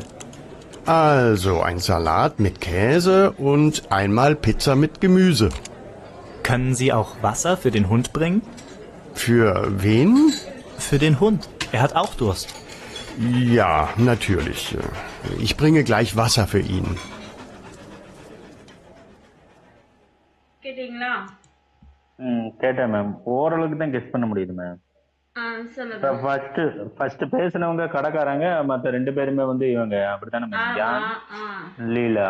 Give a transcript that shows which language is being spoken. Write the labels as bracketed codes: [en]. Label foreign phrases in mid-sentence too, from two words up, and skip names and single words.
[de] Also ein Salat mit Käse und einmal Pizza mit Gemüse. Können Sie auch Wasser für den Hund bringen? Für wen? Für den Hund. Er hat auch Durst. Ja, natürlich. Ich bringe gleich Wasser für ihn. [ta] கேட்டீங்களா? கேட்டேன் மேம். ஓரளவுக்கு தான் கெஸ் பண்ண முடியுது மேம். சொல்லுங்க. ஃபர்ஸ்ட் பேசினவங்க கடைக்காரங்க, மத்த 2 பேருமே வந்து இவங்க அப்படித்தானே மேம்? யான், லீலா.